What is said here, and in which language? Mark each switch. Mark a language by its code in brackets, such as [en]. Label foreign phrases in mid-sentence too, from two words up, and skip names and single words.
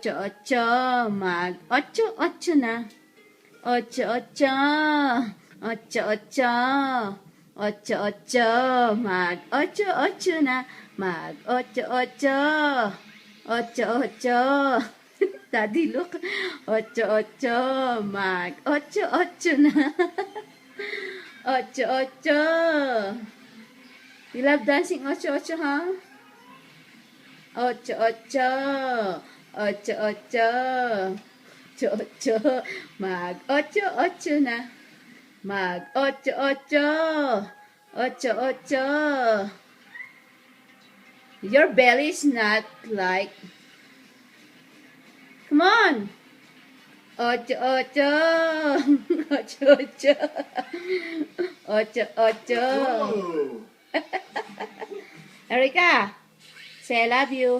[tl] Ocho, mag-ocho na. Ocho, mag-ocho na. Mag-ocho. Ocho. [en] Daddy, look. [tl] Ocho, mag-ocho na. Ocho. [en] You love dancing ocho, huh? [tl] Ocho. Mag-ocho na. Mag-ocho. Ocho. [en] Your belly is not like... Come on. [tl] Ocho. Ocho. [en] Erica, say I love you.